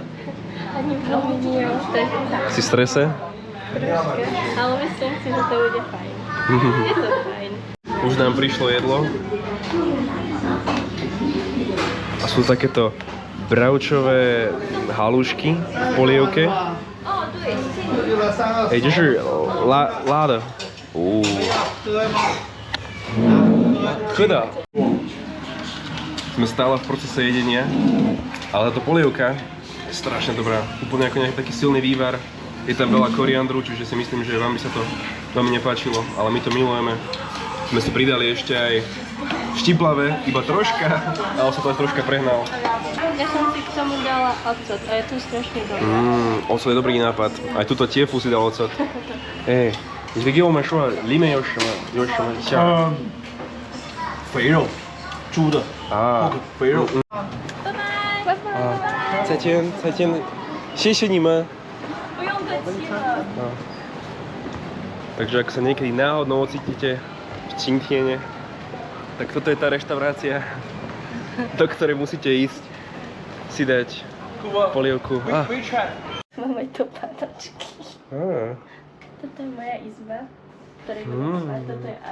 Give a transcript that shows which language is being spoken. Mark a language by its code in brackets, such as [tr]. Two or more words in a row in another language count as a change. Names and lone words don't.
[sk] Ani veľmi nie, už to je tak Si v strese? troške, ale myslím si, že to bude fajn. Je to fajn. Už nám prišlo jedlo. A sú takéto bravčové halušky v polievke. [zh] 就是拉的。喝的。 [sk] Sme stále v procese jedenia, ale táto polievka je strašne dobrá. Úplne ako nejaký taký silný vývar. Je tam veľa koriandru, čiže si myslím, že vám by sa to veľmi nepáčilo, ale my to milujeme. Sme si pridali ešte aj štiplavé, iba troška, ale sa to aj troška prehnal. Ja som si k tomu dala ocot a je to strašne dobré. Ocot je dobrý nápad. Aj túto tiefu si dal ocot. Hej, [zh] 你给我们说里面有什么馅？肥肉，猪的肥肉。拜拜。再见，再见，谢谢你们。不用客气了。 [sk] Takže ak sa niekedy náhodnou ocítite v Tingtiene, tak toto je tá reštaurácia, do ktorej musíte ísť si dať polievku. Máme tu patačky. Toto je moja izba, v ktorej budem spať.